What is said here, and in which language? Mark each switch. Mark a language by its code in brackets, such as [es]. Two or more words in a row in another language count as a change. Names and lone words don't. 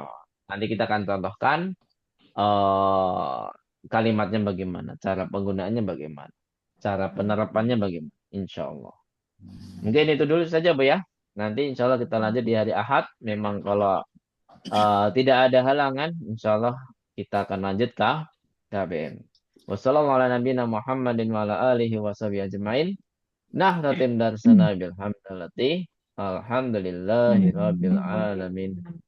[id] Nanti kita akan contohkan kalimatnya bagaimana, cara penggunaannya bagaimana, cara penerapannya bagaimana. [ar] إن شاء الله. [id] Mungkin itu dulu saja, Bu ya. Nanti [ar] إن شاء الله [id] kita lanjut di hari Ahad. Memang kalau tidak ada halangan, [ar] إن شاء الله [id] kita akan lanjut ke KBM. [ar] والسلام عليكم ورحمة الله وبركاته. نختتم درسنا بالحمدلة. الحمد لله رب العالمين.